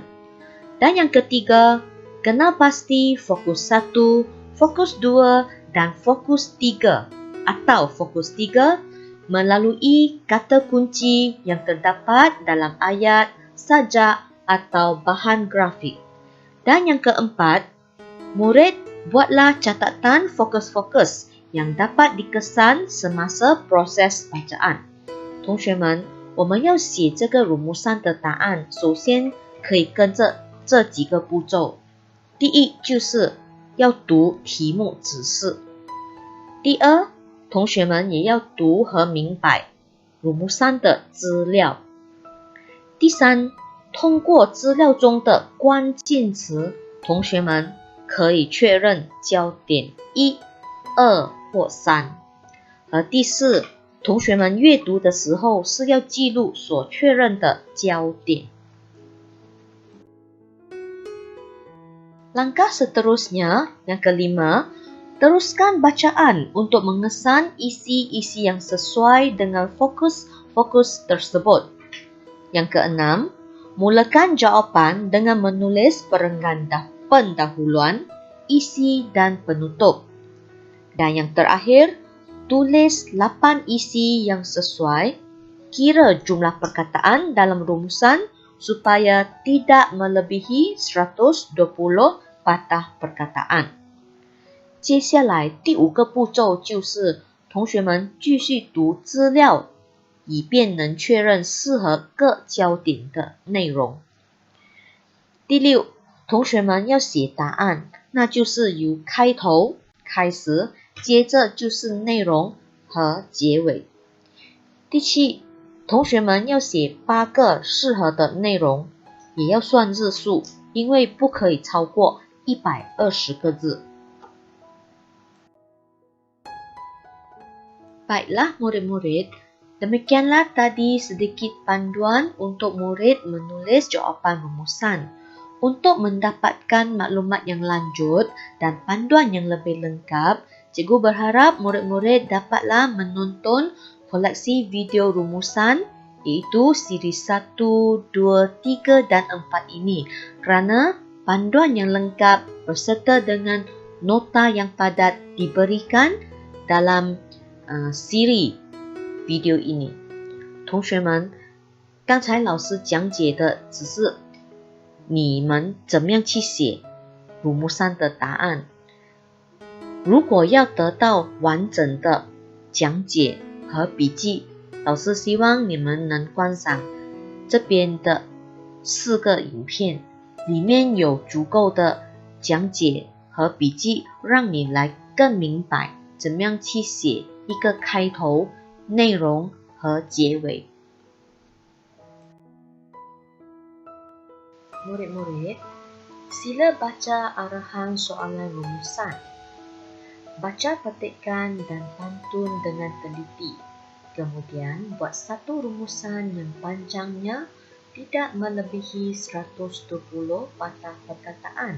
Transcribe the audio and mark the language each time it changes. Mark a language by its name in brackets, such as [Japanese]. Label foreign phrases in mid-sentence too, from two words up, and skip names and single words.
[Malay] Dan yang ketiga, kenal pasti fokus 1, fokus 2 dan fokus 3 atau fokus 3 melalui kata kunci yang terdapat dalam ayat, sajak atau bahan grafik. Dan yang keempat, murid buatlah catatan fokus-fokus yang dapat dikesan semasa proses bacaan. [Chinese] 同学们，我们要写这个入目三的答案，首先可以跟着这几个步骤。第一就是要读题目指示。第二，同学们也要读和明白入目三的资料。第三，通过资料中的关键词，同学们可以确认焦点1、2或3。而第四，同学们阅读的时候是要记录所确认的焦点。 [Malay] Langkah seterusnya, yang kelima, teruskan bacaan untuk mengesan isi-isi yang sesuai dengan fokus-fokus tersebut. Yang keenam, mulakan jawapan dengan menulis perenggan pendahuluan, isi dan penutup. Dan yang terakhir, tulis 8 isi yang sesuai, kira jumlah perkataan dalam rumusan supaya tidak melebihi 120 patah perkataan. [Chinese] 接下来第5个步骤就是同学们继续读资料，以便能确认适合各焦点的内容。第6，同学们要写答案，那就是由开头开始，接着就是内容和结尾。第7，同学们要写8个适合的内容，也要算字数，因为不可以超过120个字。 [Malay] Baiklah murid-murid, demikianlah tadi sedikit panduan untuk murid menulis jawapan rumusan. Untuk mendapatkan maklumat yang lanjut dan panduan yang lebih lengkap, cikgu berharap murid-murid dapatlah menonton koleksi video rumusan iaitu siri 1, 2, 3 dan 4 ini kerana panduan yang lengkap berserta dengan nota yang padat diberikan dalam siri video ini。 [Chinese] 同学们，刚才老师讲解的只是你们怎么样去写入目3的答案。如果要得到完整的讲解和笔记，老师希望你们能观赏这边的4个影片，里面有足够的讲解和笔记，让你来更明白怎么样去写一个开头、内容和结尾。 [Malay] Murid-murid, sila baca arahan soalan rumusan. Baca petikan dan pantun dengan teliti. Kemudian buat satu rumusan yang panjangnya tidak melebihi 120 patah perkataan.